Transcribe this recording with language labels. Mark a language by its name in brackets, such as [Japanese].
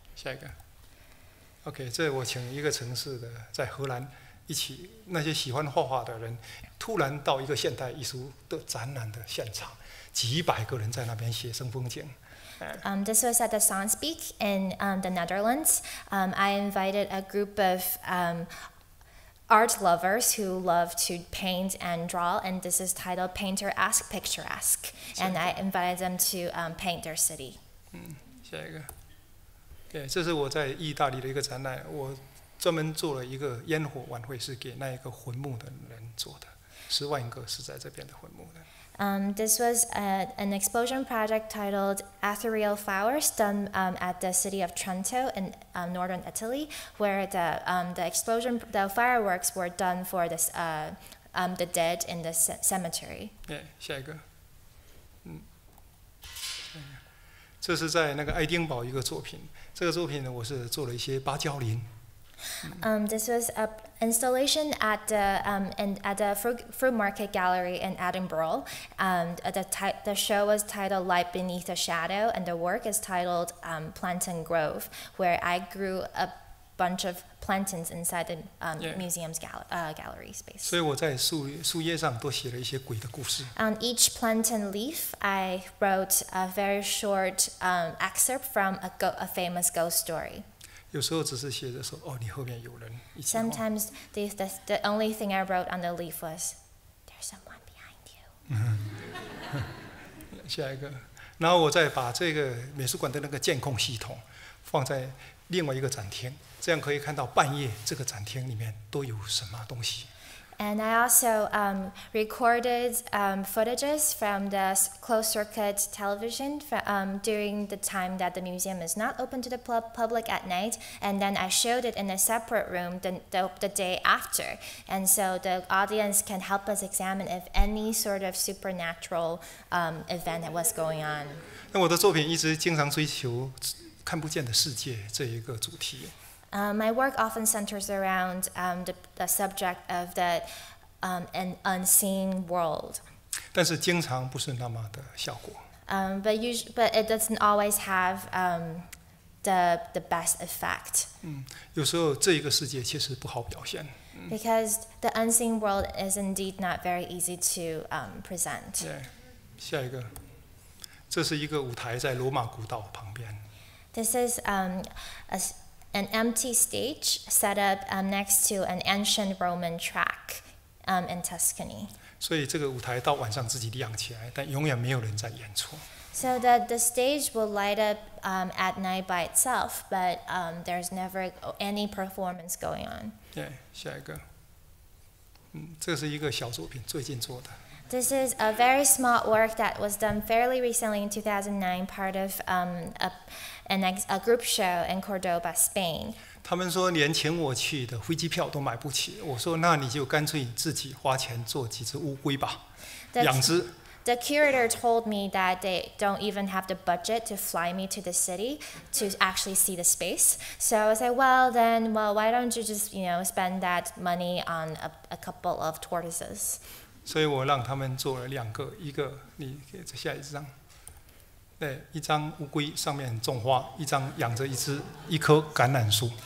[Chinese] 下一个 ，OK， 这我请一个城市的在荷兰一起那些喜欢画画的人，突然到一个现代艺术的展览的现场，几百个人在那边写生风景。 [English] This was at the Sonsbeek in the Netherlands. I invited a group of art lovers who love to paint and draw, and this is titled Painter Ask Picturesque. And I invited them to paint their city. [Chinese] 下一个，对，这是我在意大利的一个展览，我专门做了一个烟火晚会，是给那一个坟墓的人做的，10万个是在这边的坟墓的。 [English] This was an explosion project titled Ethereal Flowers, done at the city of Trento in northern Italy, where the fireworks were done for this, the dead in the cemetery. [Chinese] 下一个，这是在那个爱丁堡一个作品。这个作品呢，我是做了一些芭蕉林。 [English] This was an installation at the Fruit Market Gallery in Edinburgh. The show was titled Light Beneath the Shadow, and the work is titled Plantain Grove, where I grew a bunch of plantains inside the museum's gallery space. [Chinese] 所以我在树叶上都写了一些鬼的故事。 [English] On each plantain leaf, I wrote a very short excerpt from a famous ghost story. [Chinese] 有时候只是写着说，哦，你后面有人。 [English] Sometimes the only thing I wrote on the leaf was, "There's someone behind you." [Chinese] 下一个，然后我再把这个美术馆的那个监控系统放在另外一个展厅，这样可以看到半夜这个展厅里面都有什么东西。 [English] And I also recorded footages from the closed-circuit television during the time that the museum is not open to the public at night, and then I showed it in a separate room the day after. And so the audience can help us examine if any sort of supernatural event was going on. [Chinese] 那我的作品一直经常追求看不见的世界这一个主题。 [English] My work often centers around the subject of an unseen world. [Chinese] 但是经常不是那么的效果。 [English] But it doesn't always have the best effect. [Chinese] 有时候这一个世界确实不好表现。 [English] Because the unseen world is indeed not very easy to present. [Chinese] 对，下一个，这是一个舞台在罗马古道旁边。 [English] This is an empty stage set up next to an ancient Roman track in Tuscany. [Chinese] 所以这个舞台到晚上自己亮起来，但永远没有人在演出。 [English] So that the stage will light up at night by itself, but there's never any performance going on. [Chinese] 对，下一个，这是一个小作品，最近做的。 [English] This is a very small work that was done fairly recently in 2009, part of a group show in Cordoba, Spain. [Chinese] 他们说连请我去的飞机票都买不起，我说那你就干脆自己花钱做几只乌龟吧，养只。 [English] The curator told me that they don't even have the budget to fly me to the city to actually see the space. So I was like, well, why don't you just, spend that money on a couple of tortoises? [Chinese] 所以我让他们做了2个，一个你给下一张，对，一张乌龟上面种花，一张养着一棵橄榄树。